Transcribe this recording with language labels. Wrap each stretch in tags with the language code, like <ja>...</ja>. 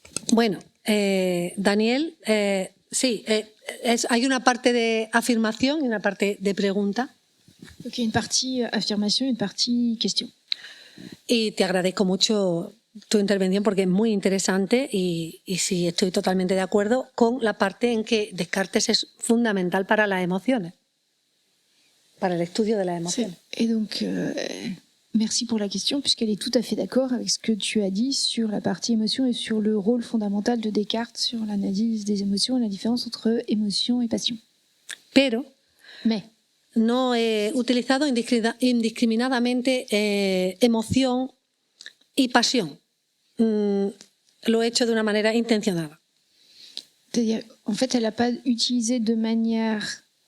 <es>Bueno, Daniel, sí, hay una parte de afirmación y una parte de pregunta.</es> <fr>Donc il y a une partie affirmation et une partie question.</fr> <es>Y te agradezco mucho tu intervención porque es muy interesante y sí, estoy totalmente de acuerdo con la parte en que Descartes es fundamental para las emociones, para el estudio de las emociones.</es> <fr>Et donc, merci pour la question, puisqu'elle est tout à fait d'accord avec ce que tu as dit sur la partie émotion et sur le rôle fondamental de Descartes sur l'analyse des émotions et la différence entre émotion et passion.</fr> <es>Pero</es> <fr>Mais</fr> <es>no he utilizado indiscriminadamente emoción y pasión. Lo he hecho de una manera intencionada.</es> <fr>c'est-à-dire, en fait, elle n'a pas utilisé de manière...</fr>